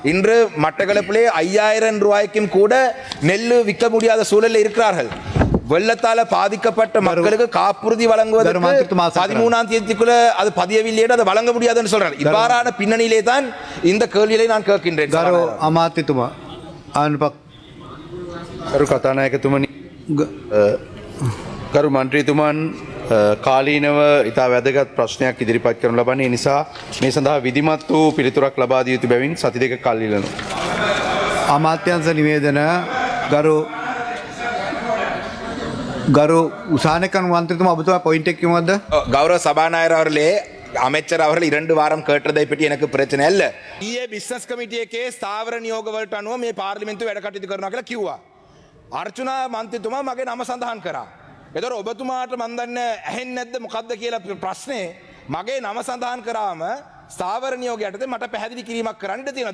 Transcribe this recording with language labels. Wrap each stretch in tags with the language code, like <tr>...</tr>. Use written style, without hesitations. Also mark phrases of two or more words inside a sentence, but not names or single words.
<ta>இன்று மட்டக்களப்பிலே 5,000 ரூபாய்க்கும் கூட நெல் விற்க முடியாத சூழலில் இருக்கிறார்கள். வெள்ளத்தால் பாதிக்கப்பட்ட மக்களுக்கு காப்புறுதி வழங்குவதற்கு 13ஆம் தேதிக்குள்ள அது பதியவில்லையே, அதை வழங்க முடியாதுன்னு சொல்றாங்க. இவ்வாறான பின்னணியிலே தான் இந்த கேள்வியை நான் கேட்கின்றேன்.</ta> <si>ගරු මන්ත්‍රීතුමන් කාලීනව ඉතා වැදගත් ප්‍රශ්නයක් ඉදිරිපත් කරනු ලබන්නේ. ඒ නිසා මේ සඳහා විධිමත් වූ පිළිතුරක් ලබා දිය යුතු බැවින් සති දෙක කල් ඉල්ලනවා. අමාත්‍යංශ නිවේදන ගරු ගරු උසානකන් මන්ත්‍රතුමා ඔබතුමා පොයින්ට් එක කිව්වද?</si> <ta>கௌரவ சபாநாயகர் அவர்களே, அமைச்சர் அவர்கள் 2 வாரம் கேட்டதை பற்றி எனக்கு பிரச்சனை இல்ல.</ta> <si>ඊයේ බිස්නස් කමිටියේ ස්ථාවර නියෝග වලට අනුව මේ පාර්ලිමේන්තුව වැඩ කටයුතු කරනවා කියලා කිව්වා. අර්චුනා මන්ත්‍රීතුමා මගේ නම සඳහන් කරා. ඒතර ඔබතුමාට මන් දන්නේ ඇහෙන්නේ නැද්ද මොකද්ද කියලා ප්‍රශ්නේ මගේ නම සඳහන් කරාම ස්ථාවර නියෝග යටතේ මට පැහැදිලි කිරීමක් කරන්න තියෙනවා.</si>